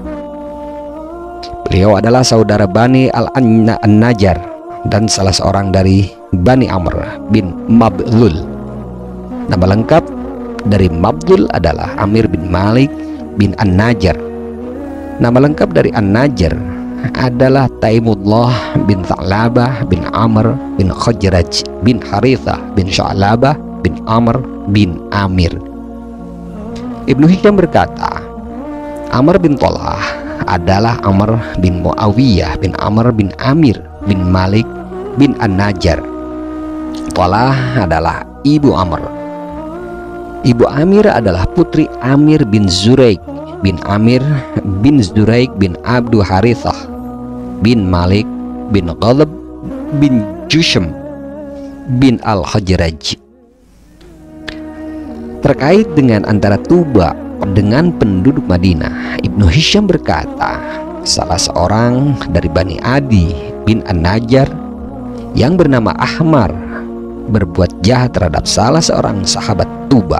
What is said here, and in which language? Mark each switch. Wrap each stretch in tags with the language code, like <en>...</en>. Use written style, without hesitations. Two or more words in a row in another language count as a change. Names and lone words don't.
<id>Beliau adalah saudara Bani Al-Najjar dan salah seorang dari Bani Amr bin Mabdul. Nama lengkap dari Mabdul adalah Amir bin Malik bin An-Najjar. Nama lengkap dari An-Najjar adalah Taimullah bin Tha'labah bin Amr bin Khajraj bin Harithah bin Sya'labah bin Amr bin Amir. Ibnu Hisham berkata, Amr bin Tolah adalah Amr bin Muawiyah bin Amr bin Amir bin Malik bin An-Najjar. Tolah adalah ibu Amr. Ibu Amir adalah putri Amir bin Zuraik bin Amir bin Zuraik bin Abdu Harithah bin Malik bin Ghalib bin Jusham bin Al-Hajraj. Terkait dengan antara Tuba dengan penduduk Madinah, Ibnu Hisham berkata, salah seorang dari Bani Adi bin An-Najjar yang bernama Ahmar berbuat jahat terhadap salah seorang sahabat Tuba.</id>